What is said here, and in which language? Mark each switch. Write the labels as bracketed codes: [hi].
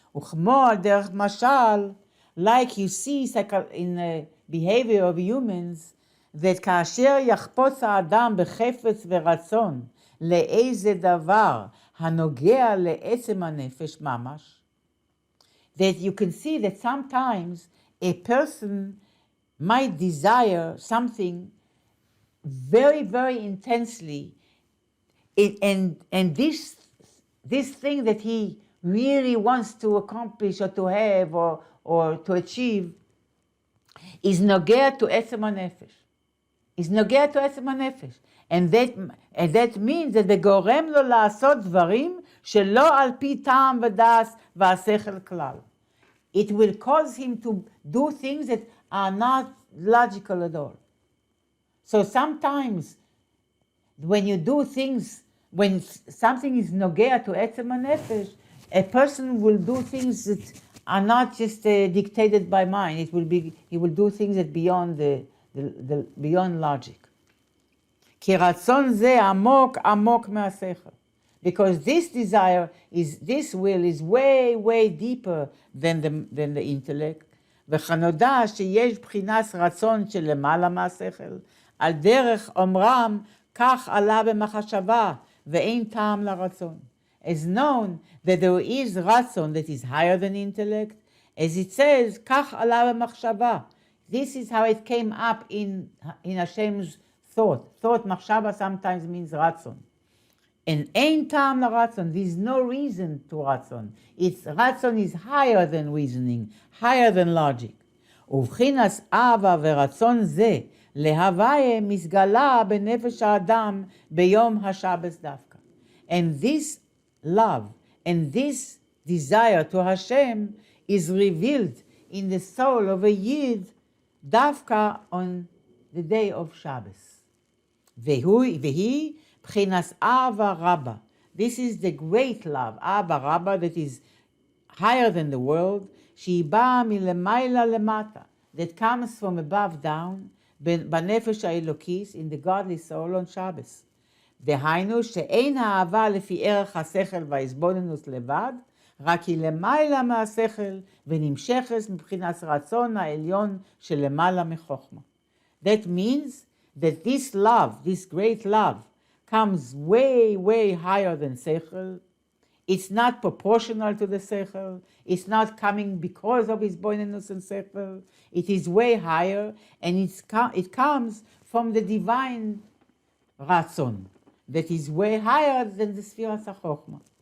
[he] וכמו על דרך משל, [en] like you see in the behavior of humans, that [he] כאשר יחפוץ האדם בחפץ ורצון לאיזה דבר הנוגע לעצם הנפש ממש, [en] that you can see that sometimes a person might desire something very, very intensely, and this thing that he really wants to accomplish or to have or to achieve is nogea to עצם הנפש. Is nogea to עצם הנפש. And that means that [he] זה גורם לו לעשות דברים שלא על פי טעם ודעת והשכל כלל. [en] It will cause him to do things that are not logical at all. So sometimes when you do things, when something is nogea to עצם הנפש, a person will do things that are not just dictated by mind. He will do things that beyond beyond logic. [he] כי רצון זה עמוק עמוק מהשכל. [en] Because this desire this will is way, way deeper than the intellect. [he] וכנודע שיש בחינת רצון שלמעלה מהשכל, על דרך אומרם, כך עלה במחשבה, ואין טעם לרצון. [en] As known that there is רצון that is higher than intellect, as it says, [he] כך עלה במחשבה. [en] This is how it came up in Hashem's thought. Thought, מחשבה sometimes means רצון. And [he] אין טעם לרצון, [en] there is no reason to רצון. רצון is higher than reasoning, higher than logic. [he] ובחינת אהבה ורצון זה, להוויה מסגלה בנפש האדם ביום השבס דווקא. [en] And this love and this desire to Hashem is revealed in the soul of a Yid דווקא on the day of Shabbos. [he] והיא בחינת אהבה רבה. [en] This is the great love, אהבה רבה, that is higher than the world, [he] שהיא באה מלמעלה למטה, [en] that comes from above down, [he] בנפש האלוקיס, [en] in the godly soul on Shabbos. [he] דהיינו שאין האהבה לפי ערך השכל וההסבוננות לבד, רק היא למעלה מהשכל ונמשכת מבחינת רצון העליון שלמעלה מחוכמה. [en] That means that this love, this great love, comes way, way higher than sechel. It's not proportional to the sechel. It's not coming because of his boinenus and sechel. It is way higher, and it comes from the divine ratzon that is way higher than the Sfiras HaChochma.